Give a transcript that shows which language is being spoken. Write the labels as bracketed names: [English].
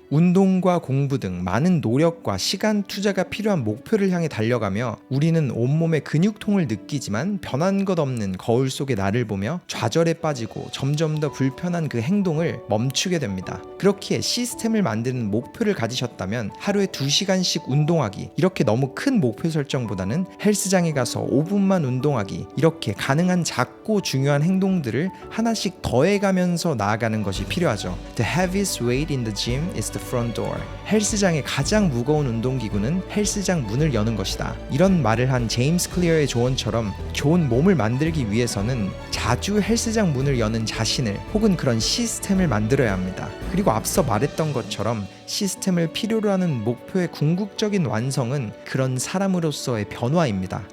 [Korean] 운동과 공부 등 많은 노력과 시간 투자가 필요한 목표를 향해 달려가며 우리는 온몸에 근육통을 느끼지만 변한 것 없는 거울 속의 나를 보며 좌절에 빠지고 점점 더 불편한 그 행동을 멈추게 됩니다. 그렇기에 시스템을 만드는 목표를 가지셨다면 하루에 2시간씩 운동하기, 이렇게 너무 큰 목표 설정보다는 헬스장에 가서 5분만 운동하기, 이렇게 가능한 작고 중요한 행동들을 하나씩 더해가면서 나아가는 것이 필요하죠. [English] The heaviest weight in the gym is the front door. [Korean] 헬스장의 가장 무거운 운동기구는 헬스장 문을 여는 것이다. 이런 말을 한 제임스 클리어의 조언처럼 좋은 몸을 만들기 위해서는 자주 헬스장 문을 여는 자신을 혹은 그런 시스템을 만들어야 합니다. 그리고 앞서 말했던 것처럼 시스템을 필요로 하는 목표의 궁극적인 완성은 그런 사람으로서의 변화입니다.